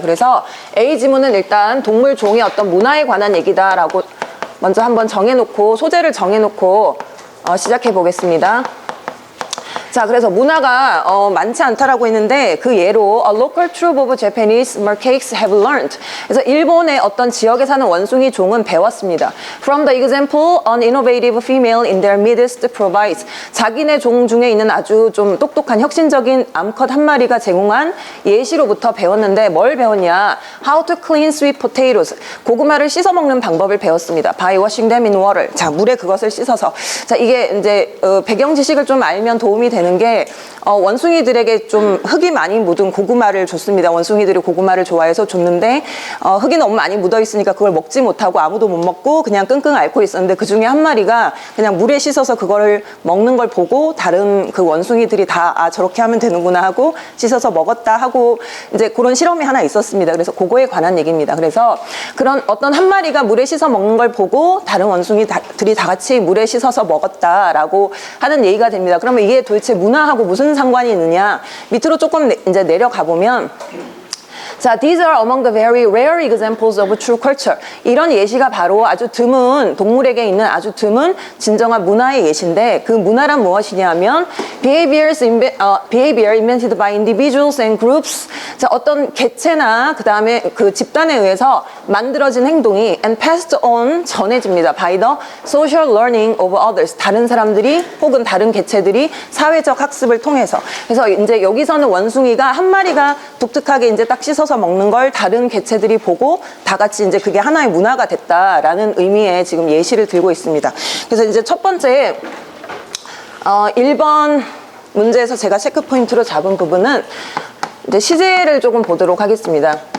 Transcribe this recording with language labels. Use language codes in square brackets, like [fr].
[ko] 그래서 A 지문은 일단 동물 종의 어떤 문화에 관한 얘기다 라고 먼저 한번 정해놓고 소재를 정해놓고 시작해 보겠습니다. 자, 그래서 문화가 많지 않다라고 했는데 그 예로 [en] A local troop of Japanese macaques have learned. [ko] 그래서 일본의 어떤 지역에 사는 원숭이 종은 배웠습니다. [en] From the example, an innovative female in their midst provides. [ko] 자기네 종 중에 있는 아주 좀 똑똑한 혁신적인 암컷 한 마리가 제공한 예시로부터 배웠는데 뭘 배웠냐? [en] How to clean sweet potatoes. [ko] 고구마를 씻어 먹는 방법을 배웠습니다. [en] By washing them in water. [ko] 자, 물에 그것을 씻어서. 자, 이게 이제 배경 지식을 좀 알면 도움이 되는 게 원숭이들에게 좀 흙이 많이 묻은 고구마를 줬습니다. 원숭이들이 고구마를 좋아해서 줬는데 흙이 너무 많이 묻어 있으니까 그걸 먹지 못하고 아무도 못 먹고 그냥 끙끙 앓고 있었는데 그 중에 한 마리가 그냥 물에 씻어서 그거를 먹는 걸 보고 다른 그 원숭이들이 다 저렇게 하면 되는구나 하고 씻어서 먹었다 하고 이제 그런 실험이 하나 있었습니다. 그래서 그거에 관한 얘기입니다. 그래서 그런 어떤 한 마리가 물에 씻어 먹는 걸 보고 다른 원숭이들이 다 같이 물에 씻어서 먹었다라고 하는 얘기가 됩니다. 그러면 이게 도대체 문화하고 무슨 상관이 있느냐? 밑으로 조금 이제 내려가 보면 자, [en] these are among the very rare examples of true culture. [ko] 이런 예시가 바로 아주 드문 동물에게 있는 아주 드문 진정한 문화의 예시인데 그 문화란 무엇이냐면 [en] behavior invented by individuals and groups. [ko] 자, 어떤 개체나 그 다음에 그 집단에 의해서 만들어진 행동이 [en] and passed on [ko] 전해집니다. [en] by the social learning of others. [ko] 다른 사람들이 혹은 다른 개체들이 사회적 학습을 통해서. 그래서 이제 여기서는 원숭이가 한 마리가 독특하게 이제 딱 씻어서 먹는 걸 다른 개체들이 보고 다 같이 이제 그게 하나의 문화가 됐다라는 의미의 지금 예시를 들고 있습니다. 그래서 이제 첫 번째 1번 문제에서 제가 체크 포인트로 잡은 부분은 이제 시제를 조금 보도록 하겠습니다.